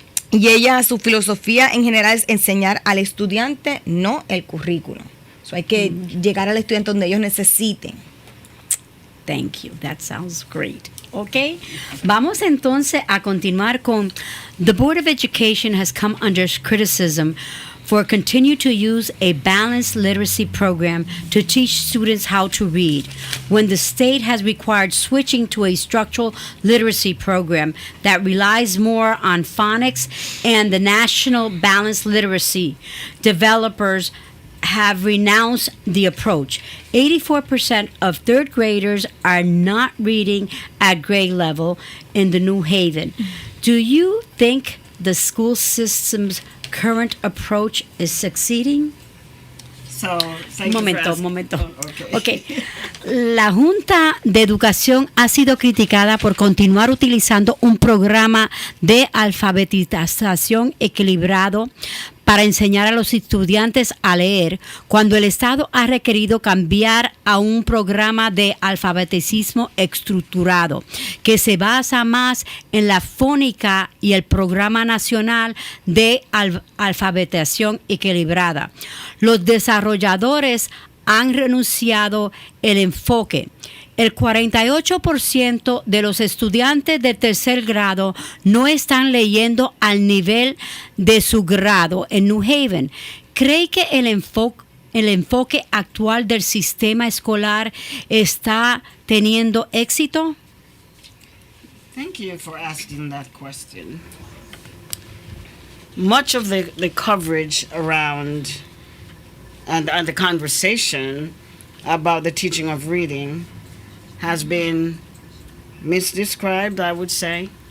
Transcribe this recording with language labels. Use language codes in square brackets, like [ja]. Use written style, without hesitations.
[es] Y su filosofía en general es enseñar al estudiante, no el currículo. Hay que llegar al estudiante donde ellos necesiten. [en] Thank you. That sounds great. Okay. [es] Vamos entonces a continuar con [en] the Board of Education has come under criticism for continue to use a balanced literacy program to teach students how to read, when the state has required switching to a structural literacy program that relies more on phonics and the national balanced literacy. Developers have renounced the approach. 84% of third graders are not reading at grade level in the New Haven. Do you think the school system's current approach is succeeding? [es] Un momento. Okay. La Junta de Educación ha sido criticada por continuar utilizando un programa de alfabetización equilibrado para enseñar a los estudiantes a leer, cuando el Estado ha requerido cambiar a un programa de alfabeticismo estructurado, que se basa más en la fónica y el Programa Nacional de Alfabetización Equilibrada. Los desarrolladores han renunciado el enfoque. El 48% de los estudiantes de tercer grado no están leyendo al nivel de su grado en New Haven. ¿Cree que el enfoque actual del sistema escolar está teniendo éxito? [en] Thank you for asking that question. Much of the coverage around and the conversation about the teaching of reading has been misdescribed, I would say.